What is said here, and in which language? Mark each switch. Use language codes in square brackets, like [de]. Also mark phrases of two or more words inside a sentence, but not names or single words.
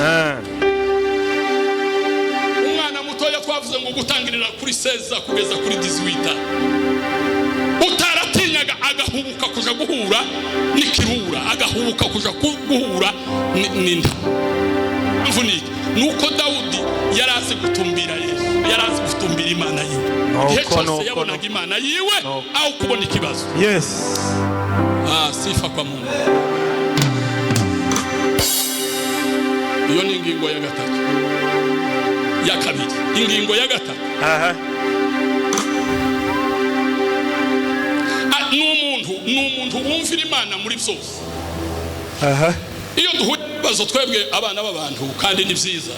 [rw] Umwana mutoya twavuze ngo gutangirira kuri 16 kugeza kuri 18 utaratinyaga agahubuka kuja guhura n'ikirura, agahubuka kuja guhura n'inda. Mvunike nuko Dawudi yarazi gutumbira Yesu, yarazi gutumbira Imana yiwe. Igihe cyose yabonaga Imana yiwe aho kubona ikibazo. Yes. [sw] Sifa kwa Mungu. [rw] Iyo ni ingingo ya gatatu. Ya kabiri, ingingo ya gatatu. N'umuntu wumvira Imana muri byose. Iyo duhuye bazo twebwe abana b'abantu kandi ni byiza.